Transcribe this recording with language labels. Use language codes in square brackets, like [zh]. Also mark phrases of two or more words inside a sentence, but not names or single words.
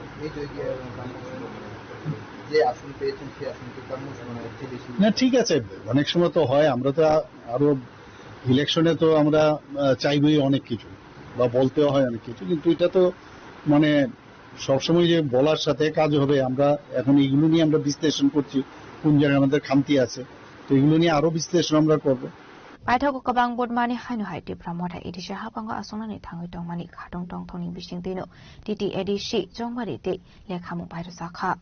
[bn] না ঠিক আছে অনেক সময় তো হয় আমরা তো আরো ইলেকশনে তো আমরা চাইবই অনেক কিছু বা বলতেও হয় অনেক কিছু কিন্তু এটা তো মানে সবসময় যে বলার সাথে কাজ হবে আমরা এখন এইগুলো নিয়ে আমরা বিশ্লেষণ করছি কোন জায়গায় আমাদের খামতি আছে তো এগুলো নিয়ে আরো বিশ্লেষণ আমরা করবো [trp] बायथागो कबां बदमानि हायनो हायति प्रामथा एडिसि हाबांगो आसंनानि थाङै दंमानि खादं दंथनि बिसिंदैनो डिडि एडिसि जंबारि दे लेखामु बायरो जाखा